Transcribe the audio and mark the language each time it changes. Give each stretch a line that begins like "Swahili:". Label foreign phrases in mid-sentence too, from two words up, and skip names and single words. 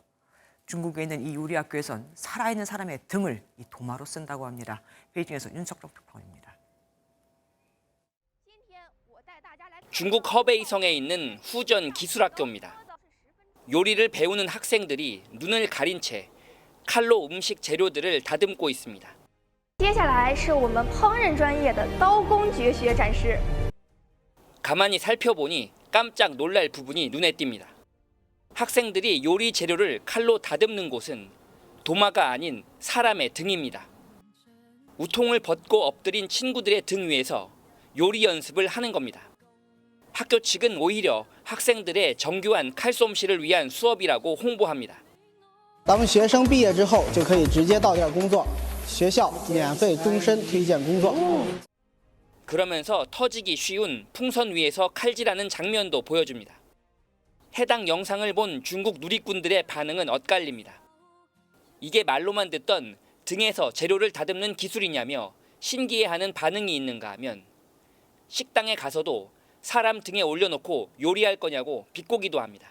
Korean: 중국에 있는 이 요리 학교에선 살아있는 사람의 등을 이 도마로 쓴다고 합니다. 베이징에서 윤석정 특파원입니다. 중국 허베이성에 있는 후전 기술학교입니다. 요리를 배우는 학생들이 눈을 가린 채 칼로 음식 재료들을 다듬고 있습니다.
Chinese: 接下来是我们烹饪专业的刀工绝学展示.
Korean: 가만히 살펴보니 깜짝 놀랄 부분이 눈에 띕니다. 학생들이 요리 재료를 칼로 다듬는 곳은 도마가 아닌 사람의 등입니다. 우통을 벗고 엎드린 친구들의 등 위에서 요리 연습을 하는 겁니다. 학교 측은 오히려 학생들의 정교한 칼솜씨를 위한 수업이라고 홍보합니다.
Chinese: 当学生毕业之后就可以直接到店工作，学校免费终身推荐工作.
Korean: 그러면서 터지기 쉬운 풍선 위에서 칼질하는 장면도 보여줍니다. 해당 영상을 본 중국 누리꾼들의 반응은 엇갈립니다. 이게 말로만 듣던 등에서 재료를 다듬는 기술이냐며 신기해하는 반응이 있는가 하면 식당에 가서도 사람 등에 올려놓고 요리할 거냐고 비꼬기도 합니다.